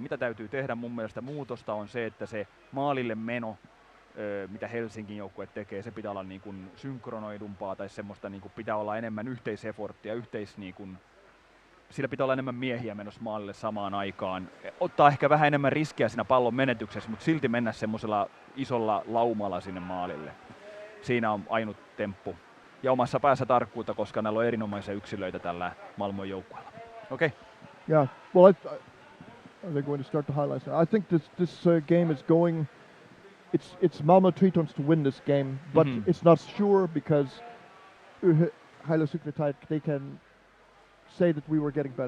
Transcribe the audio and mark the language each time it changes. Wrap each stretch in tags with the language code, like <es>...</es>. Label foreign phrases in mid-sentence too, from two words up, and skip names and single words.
<fi>Mitä täytyy tehdä mun mielestä muutosta on se, että se maalille meno, mitä Helsingin joukkue tekee, se pitää olla niin kuin synkronoidumpaa tai semmoista niin kuin pitää olla enemmän yhteiseforttia, niin kuin, sillä pitää olla enemmän miehiä menossa maalille samaan aikaan. Ottaa ehkä vähän enemmän riskiä siinä pallon menetyksessä, mutta silti mennä semmoisella isolla laumalla sinne maalille. Siinä on ainut temppu. Ja omassa päässä tarkkuutta, koska näillä on erinomaisia yksilöitä tällä Malmon joukkueella.</fi> <en>Okay. Yeah. Well, they're going to start the highlights now. I think this game is going. It's Malmo Tritons to win this game, but it's not sure because Urheilusukeltajat, they can say that we were getting better.</en>